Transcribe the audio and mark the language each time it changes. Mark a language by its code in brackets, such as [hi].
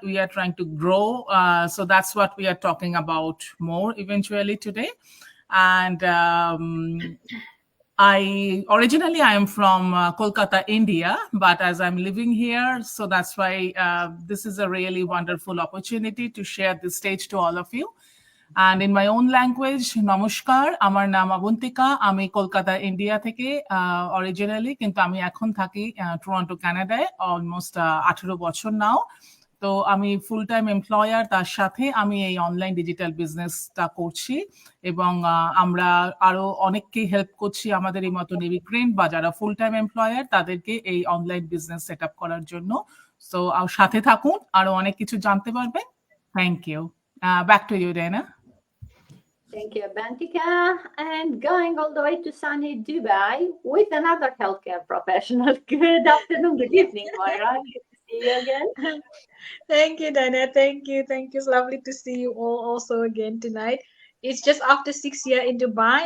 [en] We are trying to grow. So that's what we are talking about more eventually today. And I am from Kolkata, India, but as I'm living here, so that's why this is a really wonderful opportunity to share this stage to all of you. And in my own language, [bn] নমস্কার, আমার নাম অবন্তিকা, আমি Kolkata India থেকে originally, কিন্তু আমি এখন থাকি Toronto কানাডায় অলমোস্ট 18 বছর নাও। তো আমি ফুল টাইম এমপ্লয়ার, তার সাথে আমি এই অনলাইন ডিজিটাল বিজনেসটা করছি এবং আমরা আরো অনেককে হেল্প করছি আমাদের এই মতো ইমিগ্রেন্ট বা যারা ফুল টাইম এমপ্লয়ার তাদেরকে এই অনলাইন বিজনেস সেট আপ করার জন্য। সো সাথে থাকুন, আরো অনেক কিছু জানতে পারবেন। [en] Thank you. Back to you, [bn] Dana. [en] Thank you, Bantika. And going all the way to sunny Dubai with another healthcare professional. Good afternoon, good evening, Moira. Good to see you again. Thank you, Dana. Thank you. It's lovely to see you all also again tonight. It's just after 6 years in Dubai.